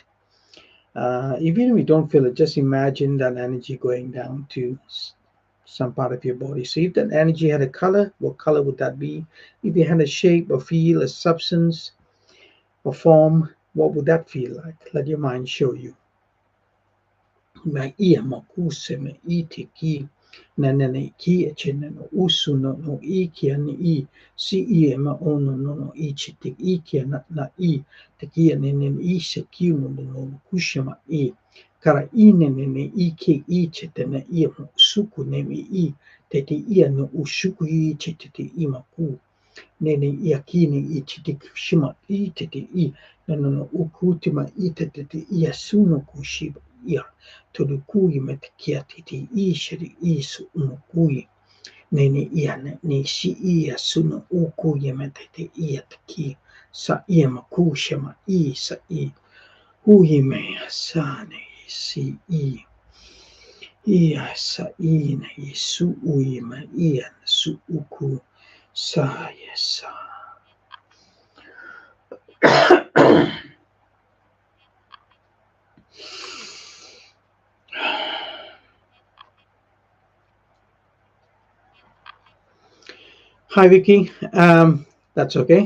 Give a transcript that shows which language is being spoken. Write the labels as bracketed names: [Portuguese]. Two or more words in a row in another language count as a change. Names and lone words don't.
[English] Even if you don't feel it, just imagine that energy going down to some part of your body. So if that energy had a color, what color would that be? If it had a shape, a feel, a substance, a form, what would that feel like? Let your mind show you. Na ia makuse me iti ki na nene ki e chene no usu no I kia ni I si I e ma ono no I chi te I kia na I te kia nene I se kiu no kusha ma I kara I nene I ke I che te na I mo suku ne mi I te ia no usuku I che te I ma ku nene ia kini I che te shima I te I no ukutima I te ia suno kushiba ia tulukui me te kia titi I shiri I su unukui. Nene ia ne si ia suna ukui me te ia te ki. Sa ia makusha ma I sa I. Hui mea sa ne si I. Ia sa I ne I su ui ma ia su uku. Sa ia sa. Hi Vicky, that's okay.